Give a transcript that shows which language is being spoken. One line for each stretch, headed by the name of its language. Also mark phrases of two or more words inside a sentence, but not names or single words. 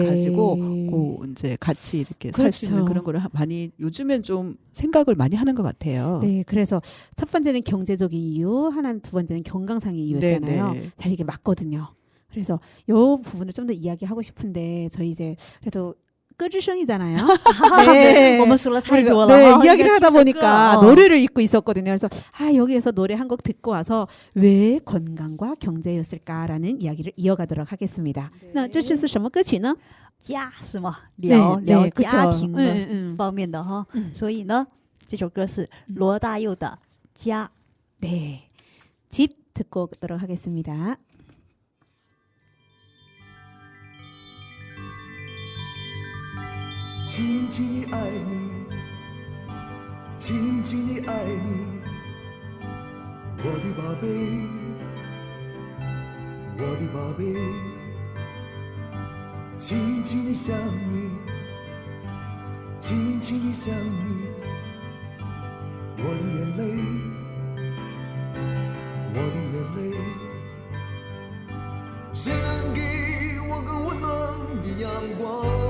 Korean: 가지고 이제 같이 이렇게 살 수 있는 그렇죠. 그런 거를 많이 요즘엔 좀 생각을 많이 하는 것 같아요. 네, 그래서 첫 번째는 경제적인 이유, 하나는 두 번째는 건강상의 이유였잖아요. 네, 네. 잘 이게 맞거든요. 그래서 요 부분을 좀 더 이야기하고 싶은데 저희 이제 그래도 끄지성이잖아요.
Chinese: 我们说了太多了
Korean: 네, 哈 이야기를 하다
Chinese: 应该听首歌
Korean: 보니까 哦 노래를 읽고 있었거든요. 그래서 여기에서 노래 한 곡 듣고 와서 왜 건강과 경제였을까라는 이야기를 이어가도록 하겠습니다.
Chinese: 那这是什么歌曲呢？家是吗？
Korean: 네
Chinese: 聊
Korean: 네
Chinese: 聊
Korean: 그쵸.
Chinese: 家庭的 음. 方面的哈， 所以呢，这首歌是 음 罗大佑的《家》。
Korean: 네, 집 듣고 오도록 하겠습니다.
Chinese: 轻轻地爱你，轻轻地爱你，我的宝贝，我的宝贝，轻轻地想你，轻轻地想你，我的眼泪，我的眼泪，谁能给我更温暖的阳光？